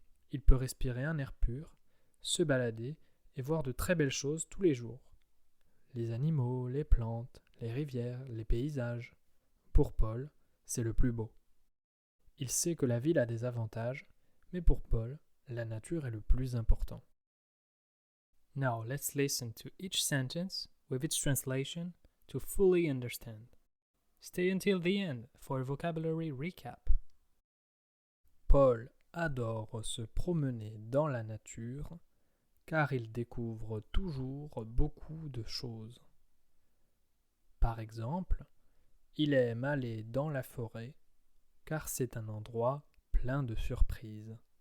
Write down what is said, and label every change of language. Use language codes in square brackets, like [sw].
[fr] Il peut respirer un air pur, se balader et voir de très belles choses tous les jours. Les animaux, les plantes, les rivières, les paysages. Pour Paul, c'est le plus beau. Il sait que la ville a des avantages, mais pour Paul, la nature est le plus important. [en] Now let's listen to each sentence with its translation to fully understand. Stay until the end for a vocabulary recap. [fr] Paul adore se promener dans la nature car il découvre toujours beaucoup de choses. Par exemple, il aime aller dans la forêt car c'est un endroit plein de surprises.